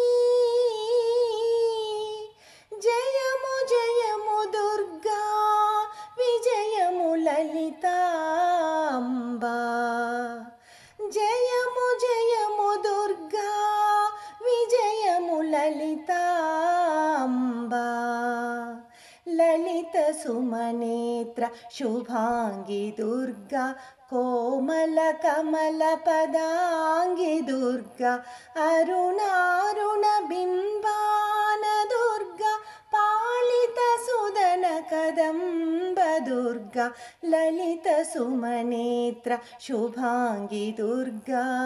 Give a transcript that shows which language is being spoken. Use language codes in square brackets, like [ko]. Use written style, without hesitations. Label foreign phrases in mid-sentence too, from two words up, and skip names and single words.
[te] జయము జయము దుర్గా విజయము లలిత అంబా జయము జయము దుర్గా విజయము లలిత అంబా [sa] ललित सुमनेत्र शुभांगी दुर्गा कोमल कमल पदांगी दुर्गा अरुणारुण बिंबान दुर्गा पालित सुदन कदंब दुर्गा ललित सुमनेत्र शुभांगी दुर्गा